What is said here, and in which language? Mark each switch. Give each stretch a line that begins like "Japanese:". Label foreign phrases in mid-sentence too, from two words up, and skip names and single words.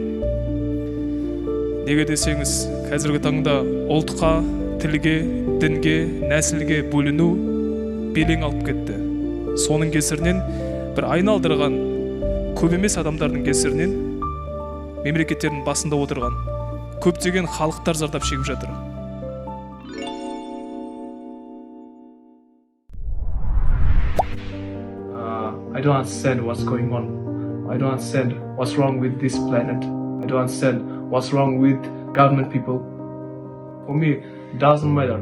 Kazakh: Неге десеңіз, қазіргі таңда ұлтқа, тілге, дінге, нәсілге бөліну белең алып кетті. Соның кесірінен бір айналдырған көп емес адамдардың кесірінен мемлекеттердің басында отырған көптеген халықтар зардап шегіп жатыр.
English: I don't understand what's going on. I don't understand what's wrong with this planet. I don't understand what's wrong with government people. For me, it doesn't matter.